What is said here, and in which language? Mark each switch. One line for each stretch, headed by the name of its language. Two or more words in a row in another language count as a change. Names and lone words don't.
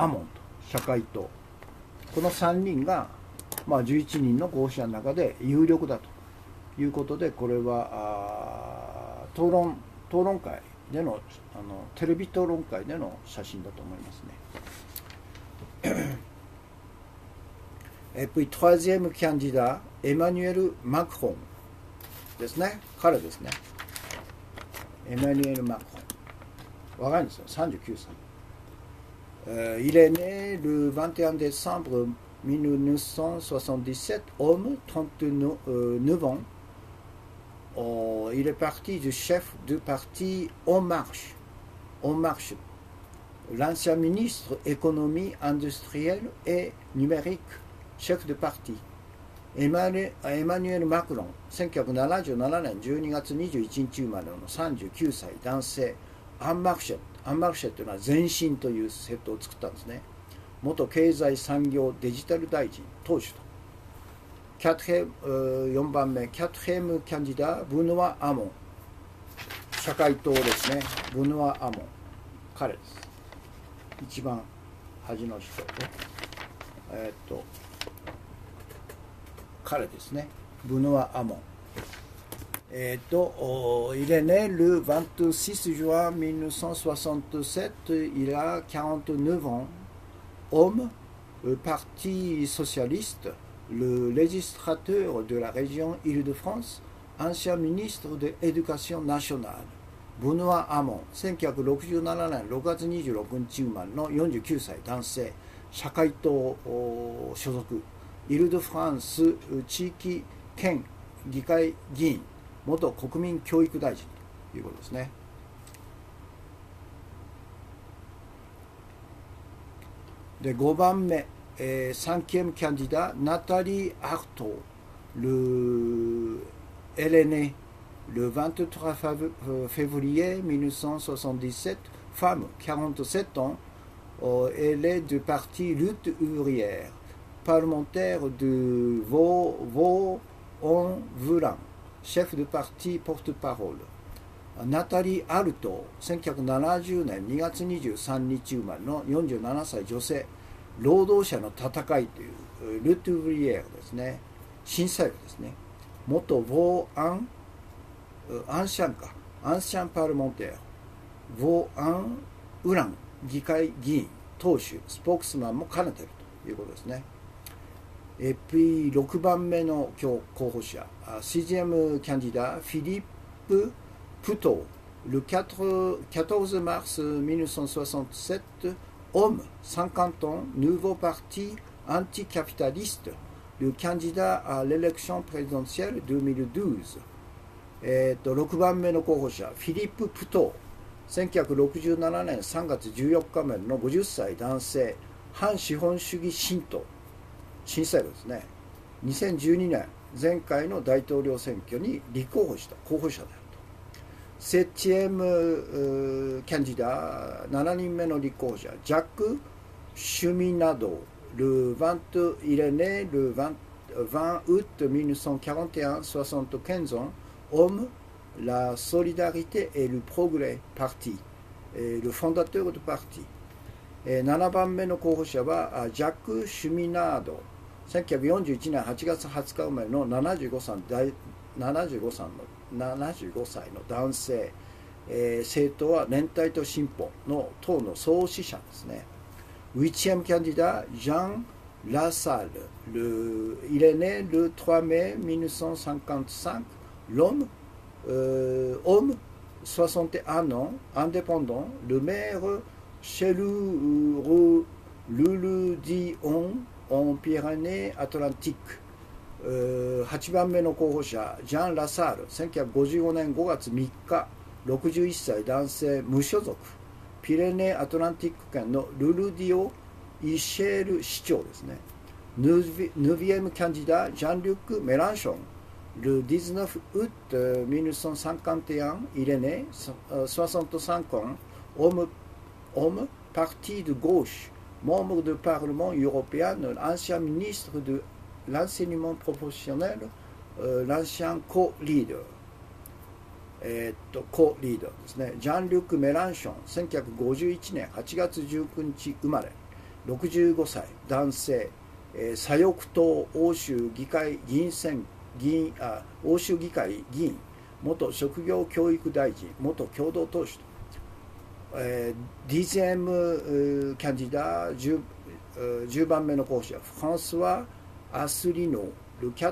Japanese: モンと社会党、この3人が、11人の候補者の中で有力だということで、これは討論会でのテレビ討論会での写真だと思いますね。
French: Et puis troisième candidat,
Japanese: Emmanuel Macron ですね。彼ですね。エマニュエル・マクロン。若いんですよ、39 歳。
French: Il est né le 21 décembre 1977, homme, 39 ans. Il est parti du chef du parti En Marche, l'ancien ministre économie industrielle et numérique, chef de parti.
Japanese: エマニュエル・マクロン、1977年12月21日生まれの39歳男性。アンマルシェというのは前進という政党を作ったんですね。元経済産業デジタル大臣、党首と。4番目、
French: quatrième candidat,
Japanese: ブヌア・アモン。社会党ですね。ブヌア・アモン。彼です。一番端の人で。彼ですね。
French: ブヌア・アモン。Il est né le 26 juin 1967. Il a 49 ans. Homme, Parti socialiste, le législateur de la région Île-de-France, ancien ministre de l'Éducation nationale.
Japanese: ブヌア・アモン、1967年6月26日生まれの49歳男性。社会党所属。イル・ド・フランス地域県議会議員、元国民教育大臣ということですね。で、5番目、
French: cinquième candidat, Nathalie Arthaud. Elle est née le 23 février 1977, femme, 47 ans. Elle est du parti Lutte ouvrière. Parlementaire de Vaux-en-Velin, chef de parti porte-parole.
Japanese: ナタリー・アルト、1970年2月23日生まれの47歳女性。労働者の戦いというル・トゥブリエールですね。新左翼ですね。元
French: ancien parlementaire,
Japanese: ウラン議会議員、党首、スポークスマンも兼ねているということですね。
French: Et puis
Japanese: 6 番目の候補者、
French: sixième candidat, Philippe Poutot, le 14 mars 1967, homme, 50 ans, nouveau parti anticapitaliste, le candidat à l'élection présidentielle 2012.
Japanese: 6 番目の候補者、フィリップ・プトー、1967年3月14日目の50歳男性。反資本主義新党、新左翼ですね。2012年前回の大統領選挙に立候補した候補者であると。
French: septième candidat,
Japanese: 7人目の立候補者、ジャック・
French: シュミナド、il est né le 20 août 1941, 75 ans, homme, la solidarité et le progrès parti, le fondateur du parti。
Japanese: 7 番目の候補者はジャック・シュミナード、1941年8月20日生まれの75歳の男性。政党は連帯と進歩の党の創始者ですね。
French: 8e candidat,
Japanese: Jean Lassalle.
French: Il est né le 3 mai 1955. Homme, 61 ans, indépendant, le maire chez Lulu Dion en Pyrénées-Atlantiques。
Japanese: 8 番目の候補者、ジャン・ラサール、1955年5月3日、61歳男性、無所属。ピレネー・アトランティック県のルルディオ・イシェール市長ですね。
French: 9e candidat,
Japanese: Jean-Luc Mélenchon.
French: Le 19 août 1951, il est né, 65 ans, homme, parti de gauche, membre du Parlement européen, ancien ministre de l'enseignement professionnel, l'ancien co-leader。co-leader ですね。
Japanese: ジャン・リュック・メランション、1951年8月19日生まれ、65歳、男性、左翼党欧州議会議員欧州議会議員、元職業教育大臣、元共同党首と、
French: dixième candidat
Japanese: 10番目の候補者、フランスはアスリノ、le 4